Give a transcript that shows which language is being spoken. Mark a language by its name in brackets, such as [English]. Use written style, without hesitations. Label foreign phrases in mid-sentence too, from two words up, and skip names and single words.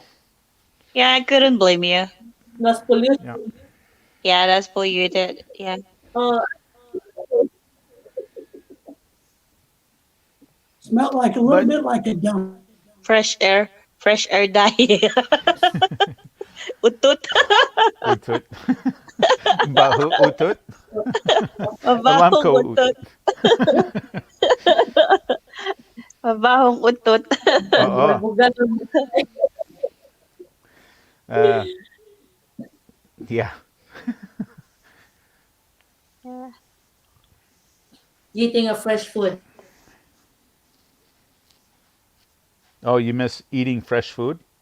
[English] Yeah, I couldn't blame you. plus pollution. Yeah. Yeah, that's polluted. Yeah. Oh, Smelled like a little But bit like a dump. Fresh air. Fresh air dye. [Filipino] Utut. utut. Bahu utut. Alam Mabahong ko utut. utut. Mabahong utut. Oo. bulag-bugal. [English] Uh, yeah. Yeah. Eating a fresh food. Oh, you miss eating fresh food?